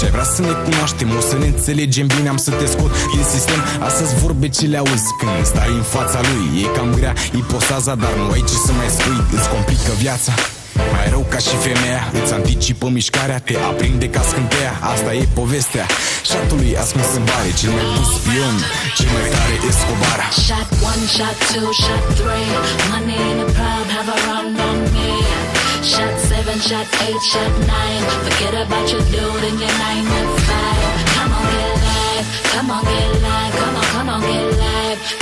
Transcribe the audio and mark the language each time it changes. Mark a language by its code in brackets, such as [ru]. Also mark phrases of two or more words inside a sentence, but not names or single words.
[ro] Vrea să ne cunoaștem, o să ne înțelegem bine. Am să te scot din sistem, astăzi vorbe ce le auzi. Când stai în fața lui, e cam grea, e posaza, dar nu ai ce să mai spui. Îți complică viața, mai rău ca și femeia. Îți anticipă mișcarea, te aprinde ca scânteia. Asta e povestea Șatului ascuns în bare, cel mai bun spion, cel mai tare Escobar. [en] Shot 1, shot 2, shot 3. Money in the club, have a run on me. Shot 7, shot 8, shot 9. Forget about your dude and your 9 and 5. Come on, get live. Come on, get live. Come on, come on, get live.